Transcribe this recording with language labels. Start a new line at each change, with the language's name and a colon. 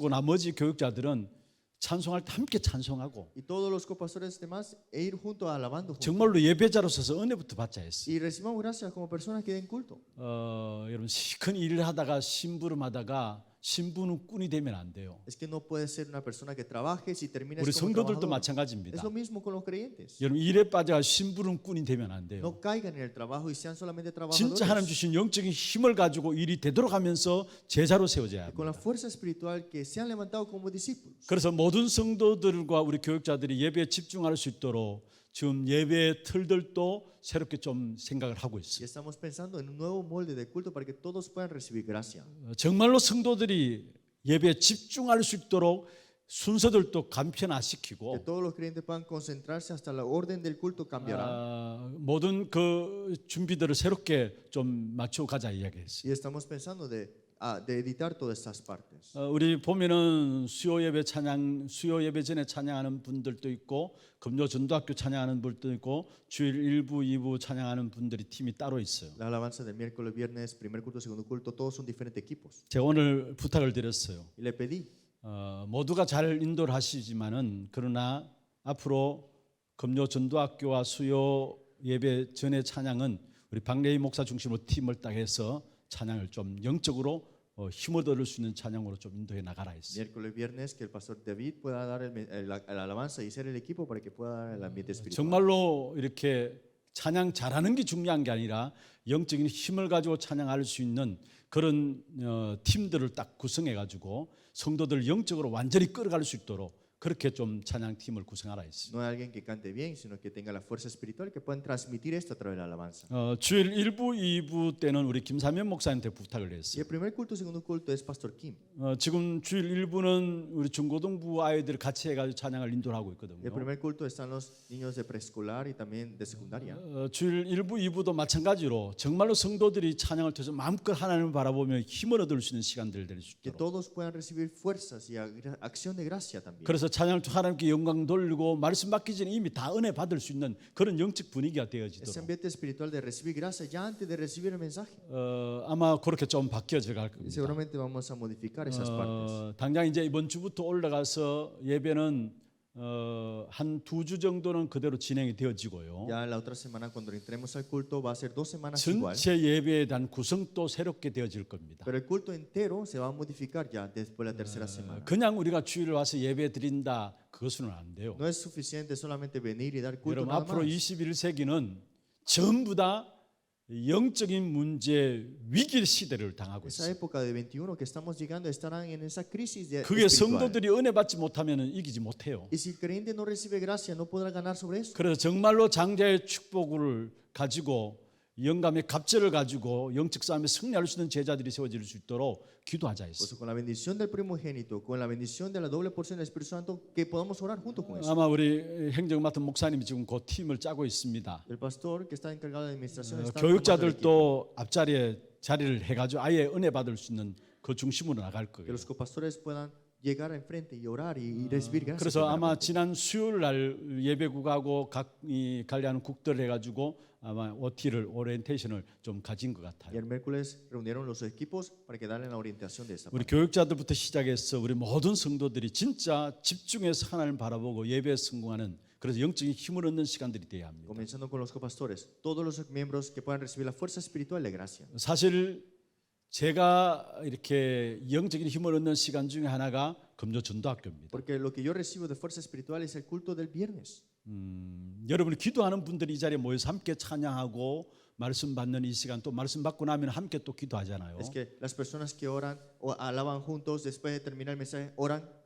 Korean: 서고 나머지 교육자들은 찬송할 때 함께 찬송하고
Spanish: Y todos los copastores demás e ir juntos alabando juntos.
Korean: 정말로 예배자로 서서 은혜부터 받자 했어요.
Spanish: Y recibamos gracias como personas que den culto.
Korean: 여러분 시큰 일을 하다가 심부름하다가 신부는 꾼이 되면 안 돼요.
Spanish: Es que no puede ser una persona que trabaje si termina
Korean: 우리
Spanish: como
Korean: 성도들도
Spanish: trabajador.
Korean: 마찬가지입니다.
Spanish: Es lo mismo con los creyentes.
Korean: 여러분 일에 빠져 심부름 꾼이 되면 안 돼요.
Spanish: No caigan en el trabajo y sean solamente
Korean: 진짜 하나님
Spanish: trabajadores.
Korean: 주신 영적인 힘을 가지고 일이 되도록 하면서 제자로 세워져야
Spanish: Con la
Korean: 합니다.
Spanish: fuerza espiritual que se han levantado como discípulos.
Korean: 그래서 모든 성도들과 우리 교육자들이 예배에 집중할 수 있도록 지금 예배 틀들도 새롭게 좀 생각을 하고
Spanish: Y
Korean: 있어요.
Spanish: estamos pensando en un nuevo molde de culto para que todos puedan recibir gracia.
Korean: 정말로 성도들이 예배에 집중할 수 있도록 순서들도 간편화시키고
Spanish: Que todos los creyentes puedan concentrarse hasta la orden del culto cambiará.
Korean: 모든 그 준비들을 새롭게 좀 맞춰 가자 이야기했어요.
Spanish: Y estamos pensando de editar todas estas partes.
Korean: 우리 보면은 수요 예배 전에 찬양하는 분들도 있고 금요 전도학교 찬양하는 분들도 있고 주일 1부, 2부 찬양하는 분들이 팀이 따로 있어요.
Spanish: La alabanza del miércoles, viernes, primer culto, segundo culto, todos son diferentes equipos.
Korean: 제가 오늘 부탁을 드렸어요.
Spanish: Y le pedí
Korean: 모두가 잘 인도를 하시지만은 그러나 앞으로 금요 전도학교와 수요 예배 전의 찬양은 우리 박래희 목사 중심으로 팀을 딱 해서 찬양을 좀 영적으로 힘을 얻을 수 있는 찬양으로 좀 인도해 나가라 했어요.
Spanish: miércoles, viernes, que el pastor David pueda dar la alabanza y ser el equipo para que pueda dar el ambiente espiritual.
Korean: 정말로 이렇게 찬양 잘하는 게 중요한 게 아니라 영적인 힘을 가지고 찬양할 수 있는 그런 팀들을 딱 구성해 가지고 성도들 영적으로 완전히 끌어갈 수 있도록 그렇게 좀 찬양 팀을 구성하라 했어요.
Spanish: No es alguien que cante bien, sino que tenga la fuerza espiritual que puedan transmitir esto a través de la alabanza.
Korean: 주일 1부, 2부 때는 우리 김사면 목사님한테 부탁을
Spanish: Y
Korean: 했어요.
Spanish: el primer culto y segundo culto es Pastor Kim.
Korean: 지금 주일 1부는 우리 중고등부 아이들 같이 해가지고 찬양을 인도를 하고
Spanish: Y el
Korean: 있거든요.
Spanish: primer culto están los niños de preescolar y también de secundaria.
Korean: 주일 1부, 2부도 마찬가지로 정말로 성도들이 찬양을 통해서 마음껏 하나님을 바라보며 힘을 얻을 수 있는 시간들을 될 수
Spanish: Que
Korean: 있도록.
Spanish: todos puedan recibir fuerzas y acción de gracia también.
Korean: 그래서 찬양을 통해 하나님께 영광 돌리고 말씀 받기 전에 이미 다 은혜 받을 수 있는 그런 영적 분위기가
Spanish: Ese
Korean: 되어지도록
Spanish: ambiente espiritual de recibir gracia ya antes de recibir el mensaje.
Korean: 아마 그렇게 좀 바뀌어져 갈
Spanish: Y
Korean: 겁니다.
Spanish: seguramente vamos a modificar esas partes.
Korean: 당장 이제 이번 주부터 올라가서 예배는 한 2주 정도는 그대로 진행이 되어지고요.
Spanish: Ya la otra semana cuando entremos al culto va a ser 2 semanas igual.
Korean: 전체 예배에 대한 구성도 새롭게 되어질 겁니다.
Spanish: Pero el culto entero se va a modificar ya después de la tercera semana.
Korean: 그냥 우리가 주일을 와서 예배 드린다 그것은 안 돼요.
Spanish: No es suficiente solamente venir y dar culto
Korean: 여러분
Spanish: nada
Korean: 앞으로
Spanish: más.
Korean: 21세기는 전부 다 영적인 문제 위기 시대를 당하고
Spanish: Esa
Korean: 있어요.
Spanish: época de 21 que estamos llegando estarán en esa crisis de
Korean: 그게
Spanish: espiritual.
Korean: 성도들이 은혜 받지 못하면 이기지 못해요.
Spanish: Y si el creyente no recibe gracia no podrá ganar sobre eso.
Korean: 그래서 정말로 장자의 축복을 가지고 영감의 갑절을 가지고 영적 싸움에 승리할 수 있는 제자들이 세워질 수 있도록 기도하자
Spanish: Por
Korean: 했어요.
Spanish: eso con la bendición del primogénito, con la bendición de la doble porción del Espíritu Santo, que podamos orar junto con eso.
Korean: 아마 우리 행정 맡은 목사님이 지금 그 팀을 짜고 있습니다.
Spanish: El pastor que está encargado de administración está
Korean: 교육자들도 앞자리에 자리를 해가지고 아예 은혜 받을 수 있는 그 중심으로 나갈
Spanish: que
Korean: 거예요.
Spanish: los copastores puedan llegar enfrente y orar y recibir gracia.
Korean: 그래서 아마
Spanish: primeramente.
Korean: 지난 수요일 날 예배국하고 각 이 관리하는 국들 해가지고 아마 OT를 오리엔테이션을 좀 가진 것
Spanish: Y
Korean: 같아요.
Spanish: el miércoles reunieron los equipos para que darle la orientación de esa
Korean: 우리
Spanish: parte.
Korean: 교육자들부터 시작해서 우리 모든 성도들이 진짜 집중해서 하나님 바라보고 예배에 성공하는 그래서 영적인 힘을 얻는 시간들이 돼야 합니다.
Spanish: Comenzando con los copastores, todos los miembros que puedan recibir la fuerza espiritual de gracia.
Korean: 사실 제가 이렇게 영적인 힘을 얻는 시간 중에 하나가 금요 전도학교입니다.
Spanish: Porque lo que yo recibo de fuerza espiritual es el culto del viernes.
Korean: 여러분이 기도하는 분들이 이 자리에 모여서 함께 찬양하고 말씀 받는 이 시간 또 말씀 받고 나면 함께 또 기도하잖아요.
Spanish: Es que las personas que oran o alaban juntos después de terminar el mensaje oran.